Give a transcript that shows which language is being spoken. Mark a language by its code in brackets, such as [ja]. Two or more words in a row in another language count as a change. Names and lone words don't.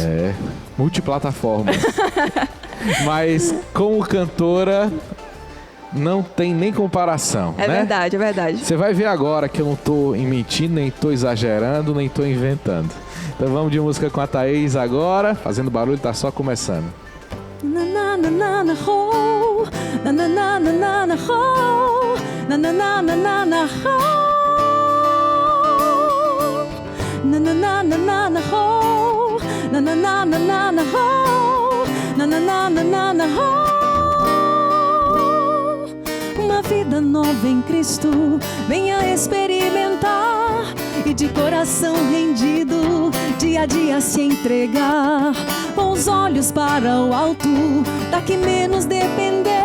[pt] É, multiplataforma. Mas como cantora, não tem nem comparação, É né? verdade, é verdade. Você vai ver agora que eu não tô mentindo, nem tô exagerando, nem tô inventando. Então vamos de música com a Thaís agora. Fazendo Barulho, tá só começando. Na na na na na ho, na na na na na na ho, na na na na na na ho, na na na na na na ho, na na na na na na ho, na na na na na na ho. Uma vida nova em Cristo, venha experimentar e de coração rendido, dia a dia se entregar, com os olhos para o alto, daqui menos depender.